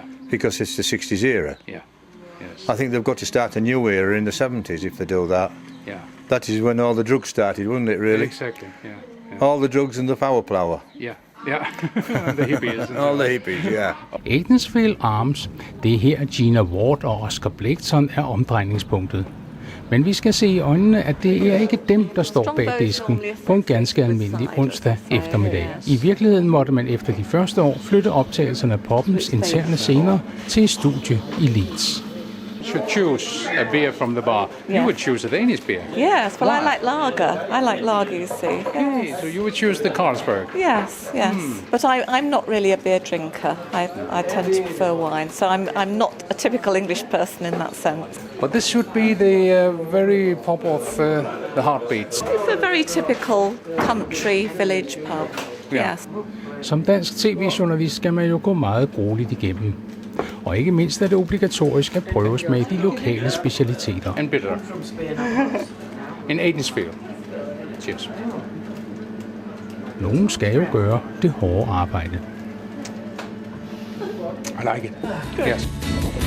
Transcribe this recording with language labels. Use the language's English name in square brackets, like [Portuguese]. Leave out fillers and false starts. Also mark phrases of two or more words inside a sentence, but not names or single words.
[English] because it's the 60s era. Yeah. Yes. I think they've got to start a new era in the 70s if they do that. Yeah. That is when all the drugs started, wasn't it, really? Exactly. Yeah. Yeah. All the drugs and the power plower. Yeah. Yeah. The hippies. All the hippies, yeah. Aidensfield Arms, [Danish] det er her Gina Ward og Oscar Blakeson er omdrejningspunktet. Men vi skal se i øjnene, at det er ikke dem, der står bag disken på en ganske almindelig onsdag eftermiddag. I virkeligheden måtte man efter de første år flytte optagelserne af poppens interne scener til et studie i Leeds. [English] Should choose a beer from the bar. You would choose a Danish beer. Yes, well, Why? I like lager. I like lager, you see. Okay, so you would choose the Carlsberg. Yes, yes. But I'm not really a beer drinker. I tend to prefer wine, so I'm not a typical English person in that sense. But this should be the very pop of the heartbeats. It's a very typical country village pub. Yeah. Yes. [Danish] Som dansk tv-journalist skal man jo gå meget grueligt igennem. Og ikke mindst er det obligatorisk at prøve smage de lokale specialiteter. [English] And bitter. In Aidensfield. Cheers. [Danish] Nogen skal jo gøre det hårde arbejde. [English] I like it. Yes.